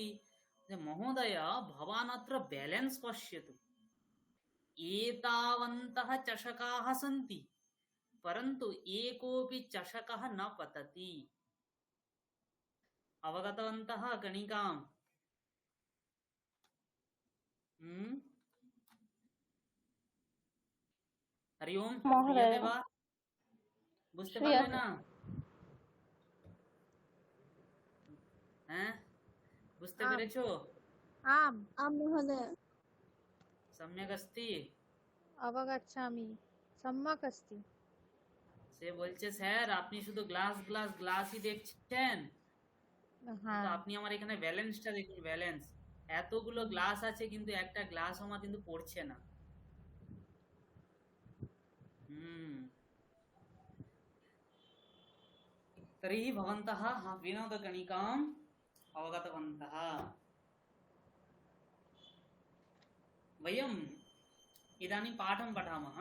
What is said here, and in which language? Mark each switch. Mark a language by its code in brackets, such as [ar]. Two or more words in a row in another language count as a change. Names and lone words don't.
[sa] महोदय भवान् अत्र बैलेन्स् पश्यतु, एतावन्तः चषकाः सन्ति, परन्तु एकोऽपि चषकः न पतति। अवगतवन्तः गणिकाम्? हरि ओम, মহোদয়। [bn] বুঝতে পারলে না? হ্যাঁ, বুঝতে পেরেছো? [sa] आम आम महोदय। सम्यक् अस्ति? अवगच्छामि। सम्यक् अस्ति। [bn] সে বলছে, স্যার আপনি শুধু গ্লাস গ্লাস গ্লাসই দেখছেন, হ্যাঁ, আপনি আমার এখানে ব্যালেন্সটা দেখুন, ব্যালেন্স। এতগুলো গ্লাস আছে কিন্তু একটা গ্লাস আমার কিন্তু পড়ছে না। [sa] तर्हि भवन्तः विनोदगणिकाम् अवगतवन्तः। वयम् इदानीं पाठं पठामः।